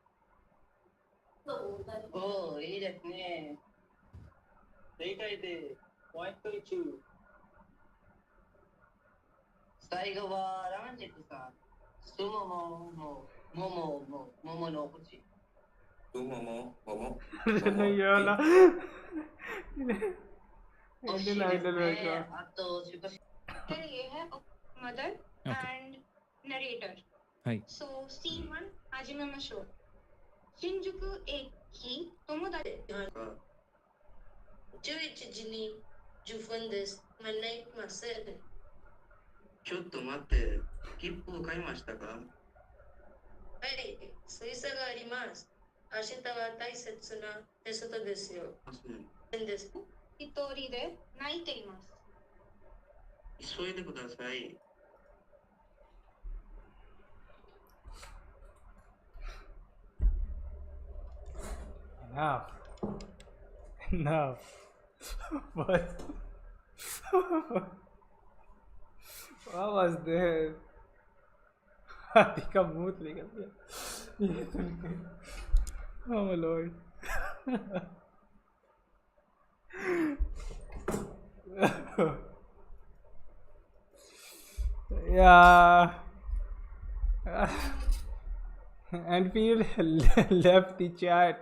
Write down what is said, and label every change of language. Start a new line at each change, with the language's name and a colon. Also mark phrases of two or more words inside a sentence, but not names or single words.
Japanese: おお、いいですね。正解です。ポイント1。最後はランジェットさん。すももの口。
Hindi: नहीं वाला इंडियन आइडल में फिर ये है
English: mother and narrator.
Japanese: So C1 始めましょう。新宿駅友達 11時に10分です。間に合いません。ちょっと待って、切符を買いましたか？はい、水差があります。明日は大切なテストですよ。一人で泣いています。急いでください。
English: Enough. What? What was this?
Hindi: हाथी का मुंह निकल गया ये सुन के.
English: Oh my lord. Yeah. And Phil left the chat.